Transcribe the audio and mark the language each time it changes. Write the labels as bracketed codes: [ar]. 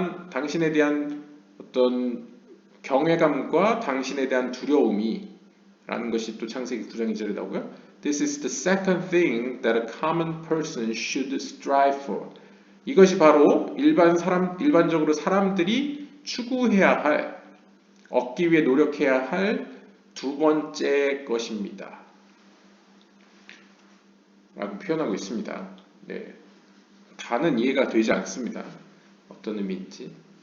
[ko] 당신에 대한 어떤 경외감과 당신에 대한 두려움이 라는 것이 또 창세기 9장 2절에 나오고요. [en] This is the second thing that a common person should strive for. [ko] 이것이 바로 일반적으로 사람들이 추구해야 할, 얻기 위해 노력해야 할 두 번째 것입니다. 라고 표현하고 있습니다. 네. 다는 이해가 되지 않습니다. 어떤 의미인지.